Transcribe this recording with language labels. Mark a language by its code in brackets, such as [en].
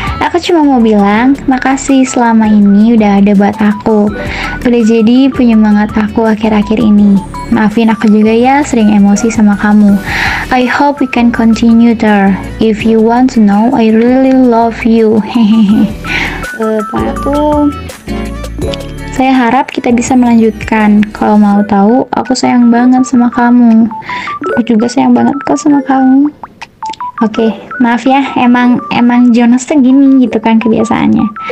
[id] Aku cuma mau bilang makasih selama ini udah ada buat aku, udah jadi penyemangat aku akhir-akhir ini. Maafin aku juga ya sering emosi sama kamu. [en] I hope we can continue there. If you want to know, I really love you. Hehehe. [id] Tuh, saya harap kita bisa melanjutkan. Kalau mau tahu, aku sayang banget sama kamu. Aku juga sayang banget kok sama kamu. Oke, maaf ya, emang Jonas tuh gini gitu kan kebiasaannya.